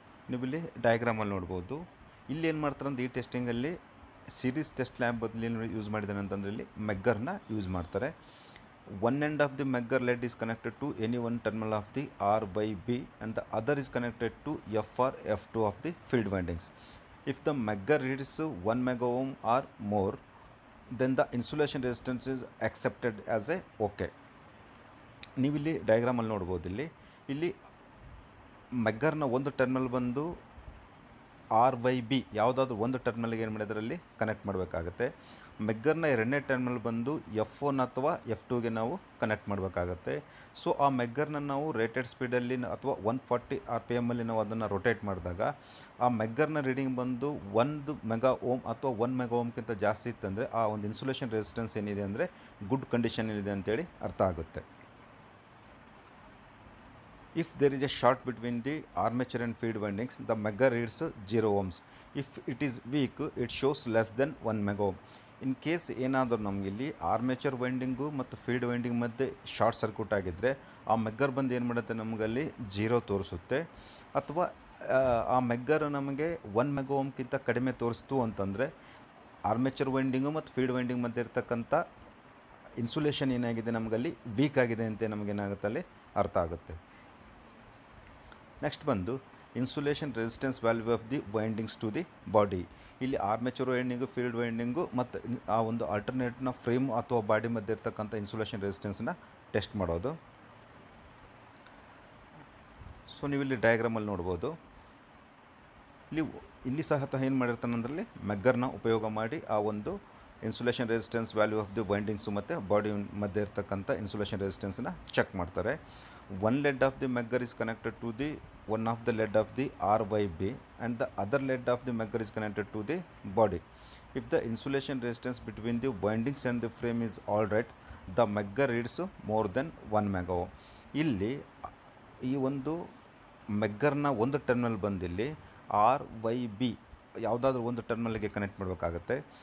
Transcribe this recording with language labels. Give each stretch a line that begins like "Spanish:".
Kannada: ನೀವು ಇಲ್ಲಿ ಡಯಾಗ್ರಾಮಲ್ಲಿ ನೋಡ್ಬೋದು. ಇಲ್ಲಿ ಏನು ಮಾಡ್ತಾರೆ ಅಂದರೆ, ಈ ಟೆಸ್ಟಿಂಗಲ್ಲಿ ಸೀರೀಸ್ ಟೆಸ್ಟ್ ಲ್ಯಾಂಪ್ ಬದಲು ಏನು ಯೂಸ್ ಮಾಡಿದ್ದಾನೆ ಅಂತಂದರೆ, ಇಲ್ಲಿ ಮೆಗ್ಗರ್ನ ಯೂಸ್ ಮಾಡ್ತಾರೆ.
English: One end of the megger lead is connected to any one terminal of the R Y B and the other is connected to F or F2 of the field windings. If the megger reads 1 mega ohm or more, then the insulation resistance is accepted as a OK.
Kannada: ನೀವಿಲ್ಲಿ ಡಯಾಗ್ರಾಮಲ್ಲಿ ನೋಡ್ಬೋದು. ಇಲ್ಲಿ ಮೆಗ್ಗರ್ನ ಒಂದು terminal ಬಂದು R Y B ಯಾವುದಾದ್ರೂ ಒಂದು ಟರ್ಮಿನಲ್ಗೆ ಏನು ಮಾಡಿದ್ರಲ್ಲಿ connect ಮಾಡಬೇಕಾಗುತ್ತೆ. ಮೆಗ್ಗರ್ನ ಎರಡನೇ ಟರ್ಮಿನಲ್ ಬಂದು F1 ಅಥವಾ F2ಗೆ ನಾವು ಕನೆಕ್ಟ್ ಮಾಡಬೇಕಾಗತ್ತೆ. ಸೊ ಆ ಮೆಗ್ಗರ್ನ ನಾವು ರೇಟೆಡ್ ಸ್ಪೀಡಲ್ಲಿ ಅಥವಾ 140 RPM ನಾವು ಅದನ್ನು ರೊಟೇಟ್ ಮಾಡಿದಾಗ ಆ ಮೆಗ್ಗರ್ನ ರೀಡಿಂಗ್ ಬಂದು 1 ಮೆಗಾ ಓಮ್ ಅಥವಾ 1 ಮೆಗಾ ಓಮ್ಗಿಂತ ಜಾಸ್ತಿ ಇತ್ತಂದರೆ ಆ ಒಂದು ಇನ್ಸುಲೇಷನ್ ರೆಸಿಸ್ಟೆನ್ಸ್ ಏನಿದೆ ಅಂದರೆ ಗುಡ್ ಕಂಡೀಷನ್ ಇದೆ ಅಂತೇಳಿ ಅರ್ಥ ಆಗುತ್ತೆ.
English: If there is a short between the armature and field windings, the megger reads 0 ohms. If it is weak, it shows less than 1 mega ohm.
Kannada: In case ಏನಾದರೂ ನಮಗಿಲ್ಲಿ armature winding ಮತ್ತು field winding ಮಧ್ಯೆ short circuit ಆಗಿದ್ದರೆ ಆ megger ಬಂದು ಏನು ಮಾಡುತ್ತೆ, ನಮಗಲ್ಲಿ 0 ತೋರಿಸುತ್ತೆ. ಅಥವಾ ಆ ಮೆಗ್ಗರ್ ನಮಗೆ 1 ಮೆಗಾ ಓಮ್ಗಿಂತ ಕಡಿಮೆ ತೋರಿಸ್ತು ಅಂತಂದರೆ ಆರ್ಮೇಚರ್ ವೈಂಡಿಂಗು ಮತ್ತು ಫೀಲ್ಡ್ ವೈಂಡಿಂಗ್ ಮಧ್ಯೆ ಇರ್ತಕ್ಕಂಥ ಇನ್ಸುಲೇಷನ್ ಏನಾಗಿದೆ ನಮಗಲ್ಲಿ ವೀಕ್ ಆಗಿದೆ ಅಂತ ನಮಗೇನಾಗುತ್ತೆ ಅಲ್ಲಿ ಅರ್ಥ ಆಗುತ್ತೆ. ನೆಕ್ಸ್ಟ್ ಬಂದು
English: Insulation resistance value of the windings to the body.
Kannada: ಇಲ್ಲಿ ಆರ್ಮೇಚರ್ ವೈಂಡಿಂಗು, ಫೀಲ್ಡ್ ವೈಂಡಿಂಗು ಮತ್ತು ಆ ಒಂದು ಆಲ್ಟರ್ನೇಟ್ನ ಫ್ರೇಮ್ ಅಥವಾ ಬಾಡಿ ಮಧ್ಯೆ ಇರ್ತಕ್ಕಂಥ ಇನ್ಸುಲೇಷನ್ ರೆಸಿಸ್ಟೆನ್ಸನ್ನ ಟೆಸ್ಟ್ ಮಾಡೋದು. ಸೊ ನೀವು ಇಲ್ಲಿ ಡಯಾಗ್ರಾಮಲ್ಲಿ ನೋಡ್ಬೋದು. ಇಲ್ಲಿ ಸಹ ಏನು ಮಾಡಿರ್ತಾನೆ ಅದರಲ್ಲಿ ಮೆಗ್ಗರ್ನ ಉಪಯೋಗ ಮಾಡಿ ಆ ಒಂದು
English: insulation resistance value of the windings
Kannada: ಮತ್ತು ಬಾಡಿ ಮಧ್ಯೆ ಇರ್ತಕ್ಕಂಥ ಇನ್ಸುಲೇಷನ್ ರೆಸಿಸ್ಟೆನ್ಸನ್ನ ಚೆಕ್ ಮಾಡ್ತಾರೆ.
English: One lead of the megger is connected to the one of the lead of the RYB and the other lead of the megger is connected to the body. If the insulation resistance between the windings and the frame is all right, the megger reads more than 1 MΩ.
Kannada: ಇಲ್ಲಿ ಈ ಒಂದು ಮೆಗ್ಗರ್ನ ಒಂದು terminal ಬಂದಿಲ್ಲಿ RYB ಯಾವುದಾದ್ರೂ ಒಂದು ಟರ್ಮಿನಲ್ಗೆ connect ಮಾಡಬೇಕಾಗತ್ತೆ.